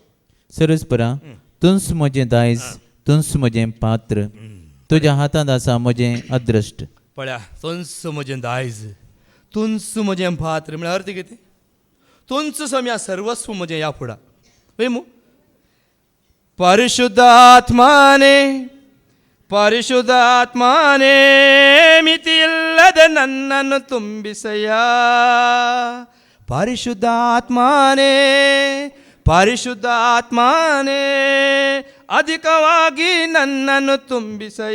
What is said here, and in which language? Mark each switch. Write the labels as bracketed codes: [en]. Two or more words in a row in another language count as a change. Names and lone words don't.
[kok] सरस्परा, तुंस म्हजें दायज, तुंस म्हजें पात्र, तुज्या हातांत आसा म्हजें अदृश्ट. पळया, तुंस म्हजें दायज, तुंस म्हजें पात्र म्हळ्यार अर्थ कितें? तुंच सम्या सर्वस्व म्हजें ह्या फुडा. [kn] वेमू ಪರಿಶುದ್ಧಾತ್ಮನೇ ಪರಿಶುದ್ಧಾತ್ಮನೇ ಮಿತಿಯಿಲ್ಲದ ನನ್ನನ್ನು ತುಂಬಿಸಯ್ಯ. ಪರಿಶುದ್ಧಾತ್ಮನೇ ಪರಿಶುದ್ಧಾತ್ಮನೇ ಅಧಿಕವಾಗಿ ನನ್ನನ್ನು ತುಂಬಿಸಯ್ಯ.